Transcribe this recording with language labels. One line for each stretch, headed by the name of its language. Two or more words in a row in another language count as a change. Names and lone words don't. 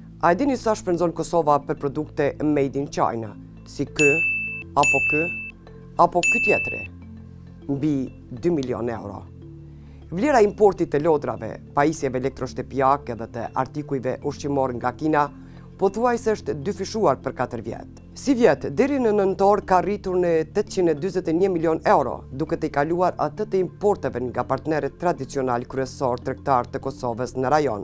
Albanian: A e dini sa shpenzon Kosova për produkte
English: made in China,
Albanian: si kë, apo ky tjetri? Mbi 2 milion euro. Vlera importit të lodrave, pajisjeve elektroshtepjake dhe të artikujve ushqimor nga Kina pothuajse është dyfishuar për 4 vjet. Si vjet, deri në nëntor ka rritur në 841 milion euro, duke të i kaluar atë të importeve nga partnerët tradicional kryesor tregtar të Kosovës në rajon.